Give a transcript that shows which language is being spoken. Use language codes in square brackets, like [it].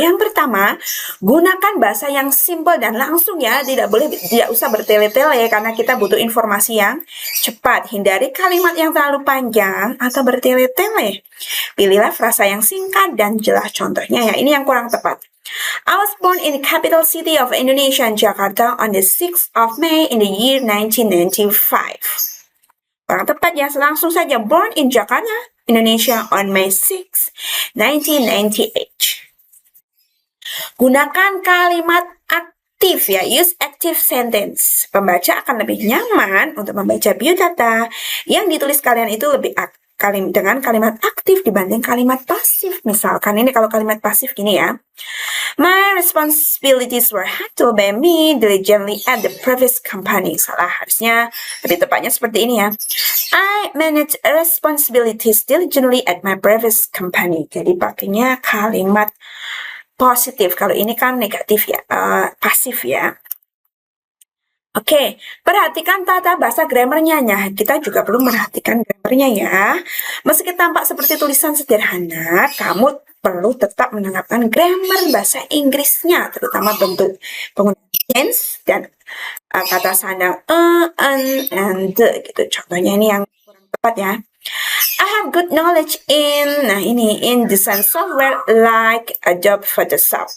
[id] Yang pertama, gunakan bahasa yang simple dan langsung ya. Tidak usah bertele-tele karena kita butuh informasi yang cepat. Hindari kalimat yang terlalu panjang atau bertele-tele. Pilihlah frasa yang singkat dan jelas. Contohnya ya, ini yang kurang tepat. [en] I was born in the capital city of Indonesia, Jakarta, on the 6th of May in the year 1995. [id] Kurang tepat ya, langsung saja [en] born in Jakarta, Indonesia on May 6, 1998. [id] Gunakan kalimat aktif ya, [en] use active sentence. [id] Pembaca akan lebih nyaman untuk membaca biodata yang ditulis kalian itu lebih dengan kalimat aktif dibanding kalimat pasif. Misalkan ini kalau kalimat pasif gini ya. [en] My responsibilities were handled by me diligently at the previous company. [id] Salah, harusnya lebih tepatnya seperti ini ya. [en] I manage responsibilities diligently at my previous company. [id] Jadi pakainya kalimat positif. Kalau ini kan negatif ya, pasif ya. Oke, perhatikan tata bahasa grammarnya. Nah, kita juga perlu merhatikan grammarnya ya. Meski tampak seperti tulisan sederhana, kamu perlu tetap menerapkan grammar bahasa Inggrisnya, terutama bentuk penggunaan tense dan kata sandang and the gitu. Contohnya ini yang kurang tepat ya. [en] I have good knowledge in design software like Adobe Photoshop.